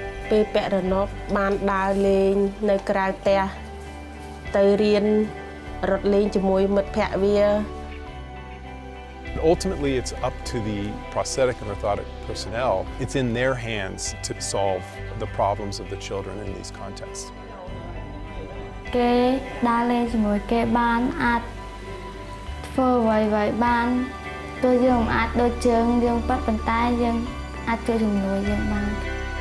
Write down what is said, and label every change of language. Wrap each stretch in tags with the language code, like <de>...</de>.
<km>ពេលពាក់រណបបានដើរលេងនៅក្រៅផ្ទះទៅរៀនរត់លេងជាមួយមិត្តភ័ក្តិវា</km> <en>Ultimately, it's up to the prosthetic and orthotic personnel. It's in their hands to solve the problems of the children in these contexts.</en> <km>គេដើរលេងជាមួយគេបានអាចធ្វើអ្វីៗបានទោះយើងមិនអាចដូចជើងយើងប៉ះប៉ុន្តែយើងអាចជួយជំនួយយើងបាន</km>